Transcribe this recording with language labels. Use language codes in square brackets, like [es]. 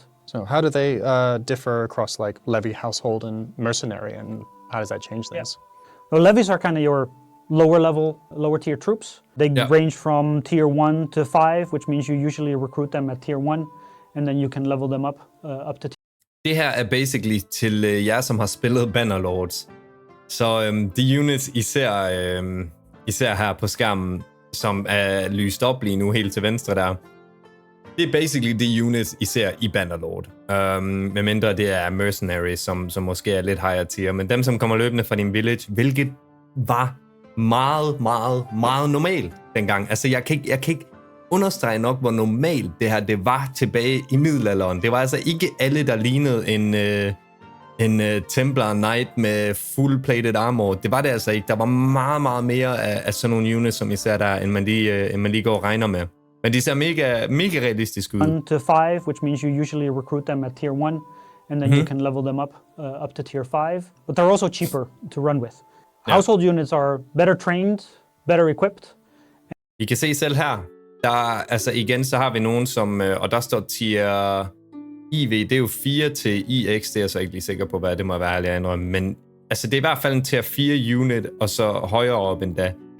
[en] So how do they differ across like levy, household, and mercenary, and how does that change things? So levies are kind of your lower tier troops. They range from tier 1 to 5, which means you usually recruit them at tier 1. And then you can level them up to [da] Det her er basically til jer, som har spillet Bannerlords. Så de units, især her på skærmen, som er lyst op lige nu helt til venstre der, det er basically de units, især i Bannerlord. Medmindre det er mercenaries, som måske er lidt higher tier, men dem, som kommer løbende fra din village, hvilket var meget, meget, meget normalt dengang. Altså, jeg kan ikke understrege nok, hvor normalt det her det var tilbage i middelalderen. Det var altså ikke alle, der lignede en Templar Knight med full-plated armor. Det var det altså ikke. Der var meget, meget mere af sådan nogle units, som især der, end man lige går og regner med. Men de ser mega realistisk ud. [en] 1 to 5, which means you usually recruit them at tier 1, and then you can level them up to tier 5. But they're also cheaper to run with. Household units are better trained, better equipped. [da] I kan se selv her, altså igen, så har vi nogen som, og der står tier IV, det er jo 4 til IX, det er jeg så ikke lige sikker på, hvad det må være, ærlig indrømme, men altså det er i hvert fald en tier 4 unit, og så højere op endda.